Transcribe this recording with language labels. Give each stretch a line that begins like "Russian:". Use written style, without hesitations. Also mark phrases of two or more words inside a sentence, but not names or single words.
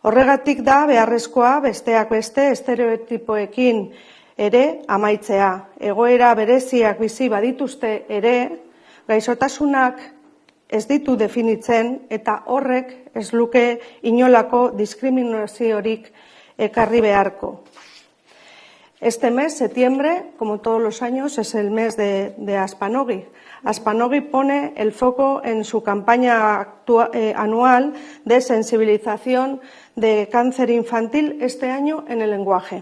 Basque: Horregatik da beharrezkoa besteak beste estereotipoekin ere amaitzea. Egoera bereziak bizi badituzte ere, gaixotasunak ez ditu definitzen eta horrek ez luke inolako diskriminaziorik ekarri beharko.
Spanish: Este mes, septiembre, como todos los años, es el mes de Aspanogi. Aspanogi pone el foco en su campaña anual de sensibilización de cáncer infantil este año en el lenguaje.